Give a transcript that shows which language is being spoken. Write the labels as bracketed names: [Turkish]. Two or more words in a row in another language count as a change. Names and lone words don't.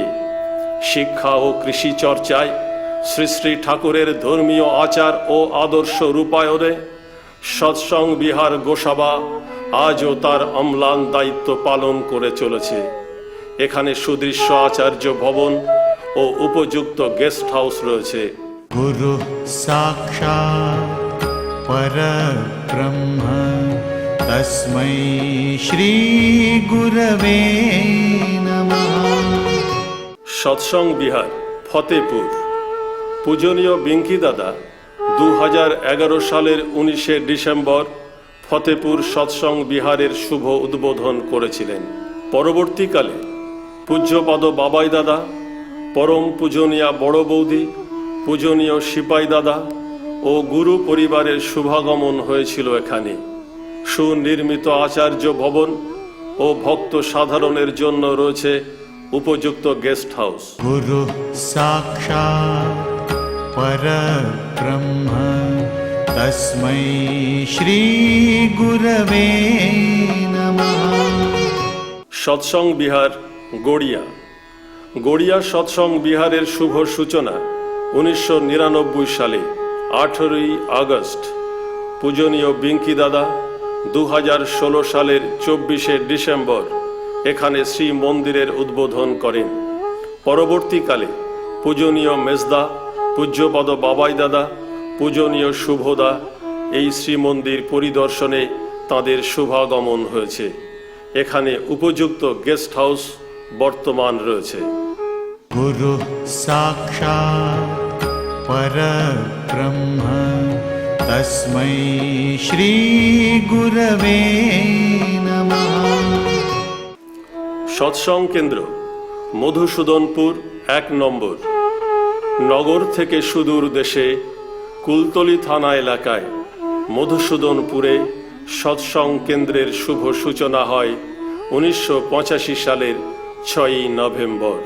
[Bangla] শিক্ষা ও কৃষি চর্চায় শ্রী শ্রী ঠাকুরের ধর্মীয় আচার ও আদর্শ রূপায়ণে সৎসঙ্গ বিহার গোসাবা আজও তার অম্লান দায়িত্ব পালন করে চলেছে। এখানে সুদৃশ্য আচার্য ভবন ও উপযুক্ত [English] guest house [Bangla] রয়েছে। [Sanskrit] गुरु साक्षात् परब्रह्म तस्मै श्री गुरवे नमः। [Bangla] সৎসঙ্গ বিহার ফতেপুর পূজনীয় বিঙ্কি দাদা 2011 সালের 19শে ডিসেম্বর ফতেপুর সৎসঙ্গ বিহারের শুভ উদ্বোধন করেছিলেন। পরবর্তীকালে পূজ্যপাদ বাবাই দাদা, পরম পূজনীয়া বড় বৌদি, পূজনীয় সিপাই দাদা ও গুরু পরিবারের শুভাগমন হয়েছিল এখানে। সুনির্মিত আচার্য ভবন ও ভক্ত সাধারণের জন্য রয়েছে উপযুক্ত [English] guest house. [Sanskrit] गुरु साक्षात् परब्रह्म तस्मै श्री गुरवे नमः। [Bangla] সৎসঙ্গ বিহার গড়িয়া গড়িয়া সৎসঙ্গ বিহারের শুভ সূচনা 1999 সালে 18ই আগস্ট পূজনীয় বিঙ্কি দাদা 2016 সালের 24শে ডিসেম্বর এখানে শ্রী মন্দিরের উদ্বোধন করেন। পরবর্তীকালে পূজনীয় মেজদা, পূজ্যপদ বাবাই দাদা, পূজনীয় শুভদা এই শ্রীমন্দির পরিদর্শনে তাদের শুভাগমন হয়েছে। এখানে উপযুক্ত [English] guest house [Bangla] বর্তমান রয়েছে। [Sanskrit] गुरु साक्षात् परब्रह्म तस्मै श्री गुरवे नमः। [Bangla] সৎসং কেন্দ্র মধুসূদনপুর 1 নম্বর। নগর থেকে সুদূর দেশে কুলতলি থানা এলাকায় মধুসূদনপুরে সৎসং কেন্দ্রের শুভ সূচনা হয় 1985 সালের 6ই নভেম্বর।